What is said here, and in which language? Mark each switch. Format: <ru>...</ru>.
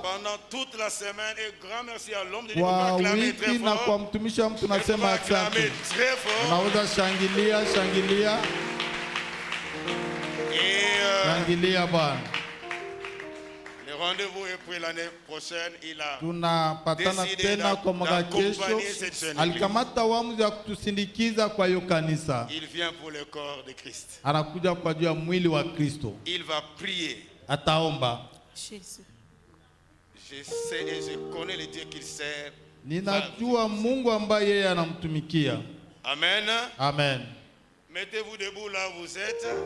<fr>Pendant toute la semaine et grand merci à l'homme de Dieu.</fr> <sw>Kwa wiki na kwa mtumishi wa Mungu tunasema asante. Unaweza shangilia. Shangilia Bwana.</sw> <fr>Le rendez-vous est pris l'année prochaine. Il a</fr> <sw>tunapatana tena kwa mwaka kesho. Alikamata uamuzi wa kutusindikiza kwa hiyo kanisa.</sw> <fr>Il vient pour le corps de Christ.</fr> <sw>Anakuja kwa ajili ya mwili wa Kristo.</sw> <fr>Il va prier.</fr> <sw>Ataomba.</sw> <fr>Je sais et je connais le Dieu qu'il sert.</fr> <sw>Ninajua Mungu ambaye yeye anamtumikia. Amen. Amen.</sw> <fr>Mettez-vous debout là où vous êtes.</fr>